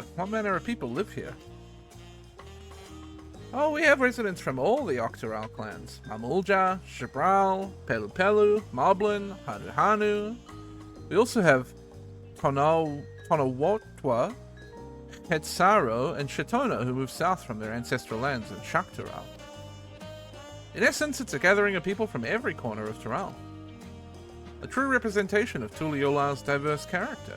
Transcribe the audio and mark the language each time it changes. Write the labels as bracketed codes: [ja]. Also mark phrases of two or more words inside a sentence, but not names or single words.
[en] What manner of people live here? Oh, we have residents from all the Octoral clans. Mamulja, Shibral, Pelu Pelu, Moblin, Hanu Hanu. We also have Tonawatwa, Hetsaro, and Shatona who moved south from their ancestral lands in Shaktural. In essence, it's a gathering of people from every corner of Tural. A true representation of Tuliola's diverse character.